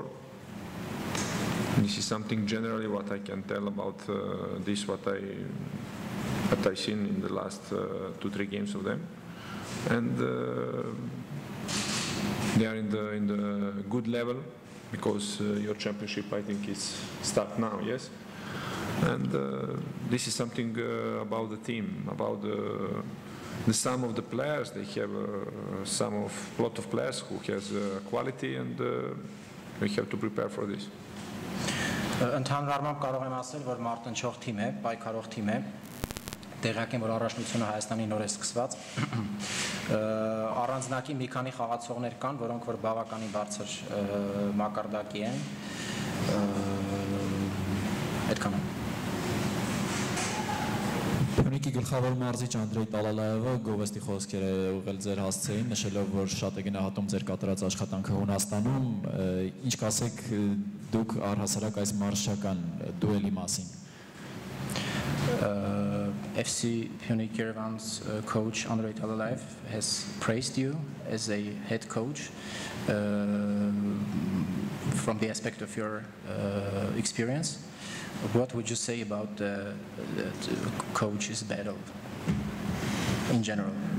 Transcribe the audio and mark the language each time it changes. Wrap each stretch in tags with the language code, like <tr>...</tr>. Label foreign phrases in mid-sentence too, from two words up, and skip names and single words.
<en>This is something generally what I can tell about this, what I seen in the last 2-3 games of them, and they are in the good level, because your championship, I think, is start now, yes. And this is something about the team, about the sum of the players. They have a lot of players who has quality, and we have to prepare for this.</en> <hy>Ընդհանուր առմամբ կարող եմ ասել, որ մարտնչող թիմ է, պայքարող թիմ է, տեղյակ եմ, որ առաջնությունը Հայաստանի նոր է սկսված, առանձնակի մի քանի խաղացողներ կան, որոնք որ բավականին բարձր մակարդակի են, այդքան է։ Pyunikի գլխավոր մարզիչ Անդրեյ Տալալայևը գովեստի խոսքեր է ուղղել ձեր հասցեին, նշելով, որ շատ է գնահատում ձեր կատարած աշխատանքը Հունաստանում, ինչ կասեք դուք առհասարակ այս մարզչական դուելի մասին։</hy> <en>FC Pyunik Yerevan's coach Andrei Talalayev has praised you as a head coach from the aspect of your experience. What would you say about the coach's battle in general?</en>